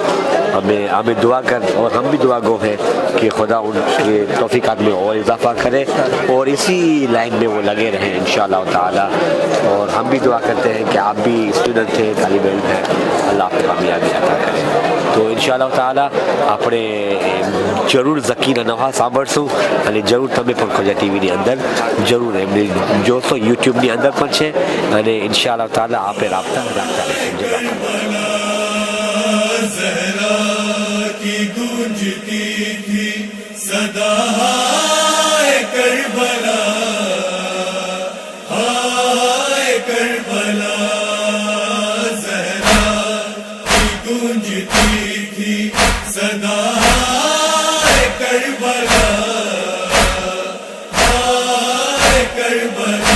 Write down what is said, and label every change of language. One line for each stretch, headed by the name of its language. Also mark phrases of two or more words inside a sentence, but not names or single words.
Urdu: ہمیں دعا کر، اور ہم بھی دعا گو ہیں کہ خدا ان کے توفیقات میں اور اضافہ کرے اور اسی لائن میں وہ لگے رہیں انشاءاللہ تعالی. اور ہم بھی دعا کرتے ہیں کہ آپ بھی اسٹوڈنٹ تھے، طالب علم ہیں، اللہ آپ کو کامیابی عطا کرے. تو انشاءاللہ تعالی
Gujarati: આપણે જરૂર ઝકીના નવા સાંભળશું અને જરૂર તમે પણ ખોજા ટીવીની અંદર જરૂર એમને જોશો. યુટ્યુબની અંદર પણ છે અને ઇન્શાઅલ્લાહ તાઆલા આપણે રાખતા રહેશું.
Urdu: زہرا کی گونجتی تھی صدا ہائے کربلا، ہائے کربلا. زہرا کی گونجتی تھی صدا ہائے کربلا، ہائے کربلا.